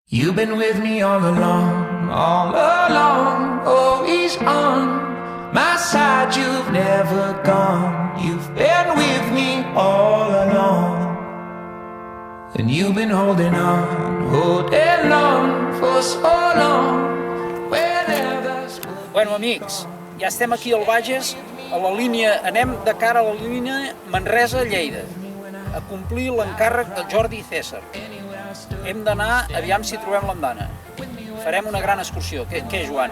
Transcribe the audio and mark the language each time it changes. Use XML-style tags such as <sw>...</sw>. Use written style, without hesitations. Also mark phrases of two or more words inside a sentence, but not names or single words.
<en>You've been with me all along, always on my side. You've never gone, you've been with me all along. And you've been holding on for so long.</en> <ca>Bueno, amics, ja estem aquí al Bages, a la línia, anem de cara a la línia Manresa-Lleida, a complir l'encàrrec del Jordi César. Hem d'anar, aviam si trobem l'andana. Farem una gran excursió. Què, Joan?</ca>